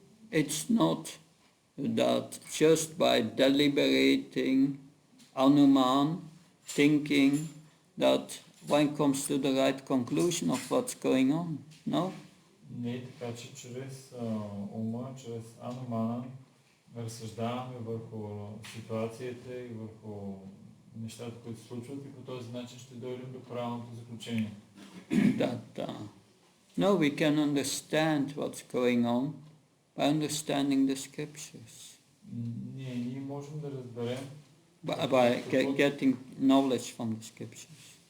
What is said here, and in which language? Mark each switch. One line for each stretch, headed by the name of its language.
English: It's not that just by deliberating, anuman, thinking, that one comes to the right conclusion of what's going on. No?
Bulgarian: Не е така, че чрез ума, чрез анумана разсъждаваме върху ситуацията и върху нещата, които се случват и по този начин ще дойдем до правилното заключение.
English: No, we can understand what's going on by understanding the scriptures.
Bulgarian: Ние можем да разберем
English: By getting knowledge from the scriptures.